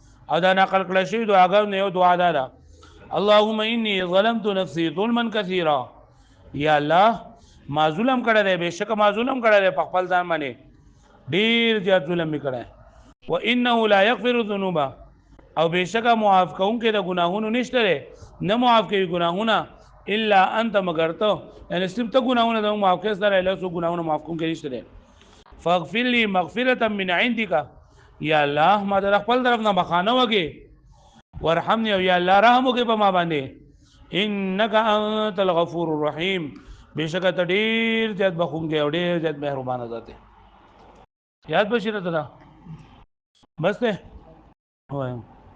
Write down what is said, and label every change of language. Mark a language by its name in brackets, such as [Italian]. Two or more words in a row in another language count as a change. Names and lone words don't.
[Pashto] او دا نقل کړه شوی دعاګانو نه یو دعا ده [Arabic] اللهم انی ظلمت نفسی ظلما کثیرا [Pashto] یا الله ما ظلم کړی دی بېشکه ما ظلم کړی دی په خپل ځان باندې ډېر زیات ظلم مې کړی و [Arabic] انه لا یغفر الذنوب [Pashto] او بېشکه معاف کوونکی د ګناهونو نشته دی نه معاف کوي ګناهونه [Arabic] الا انت [Pashto] مگر ته یعنې صرف ته ګناهونه زموږ معاف کوې سره له څو ګناهونه معاف کوونکی نشته دی [Arabic] فاغفر لي مغفرة من عندك [Pashto] یا الله ما در خپل طرف نه بخانه وکړې ورحمني او یا الله رحم وکړې په ما باندې [Arabic] انك انت الغفور الرحیم [Pashto] بېشکه ته ډېر زیات بخښونکی او ډېر زیات مهربانه ذات یاد بشي راته دا بس دی وایم